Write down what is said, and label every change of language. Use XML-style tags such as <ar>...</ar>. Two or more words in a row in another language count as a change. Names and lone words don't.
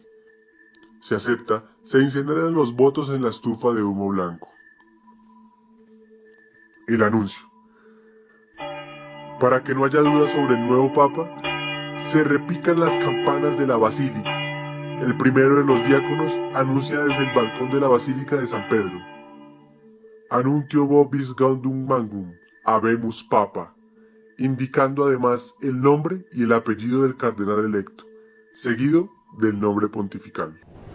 <es>Si acepta, se incineran los votos en la estufa de humo blanco. El anuncio. Para que no haya duda sobre el nuevo papa, se repican las campanas de la basílica. El primero de los diáconos anuncia desde el balcón de la basílica de San Pedro:</es> <la>Anuntio vobis gaudium magnum, habemus papa,</la> <es>indicando además el nombre y el apellido del cardenal electo, seguido del nombre pontifical.</es>